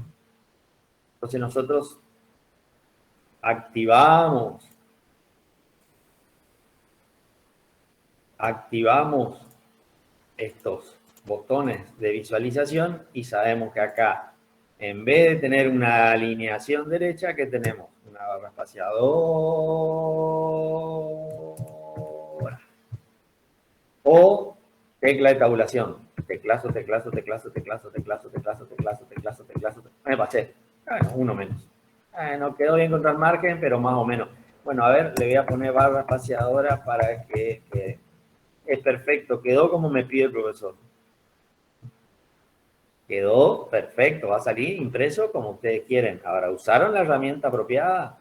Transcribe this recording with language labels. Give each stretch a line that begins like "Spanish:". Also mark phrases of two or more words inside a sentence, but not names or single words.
Spanish: Entonces nosotros activamos estos botones de visualización y sabemos que acá, en vez de tener una alineación derecha, ¿qué tenemos? Una barra espaciadora. O tecla de tabulación. Teclazo, teclazo, teclazo, teclazo, teclazo, teclazo, teclazo, teclazo, teclazo. Me pasé. Bueno, uno menos. No quedó bien contra el margen, pero más o menos. Bueno, a ver, le voy a poner barra espaciadora para que es perfecto. Quedó como me pide el profesor. Quedó perfecto. Va a salir impreso como ustedes quieren. Ahora, ¿usaron la herramienta apropiada?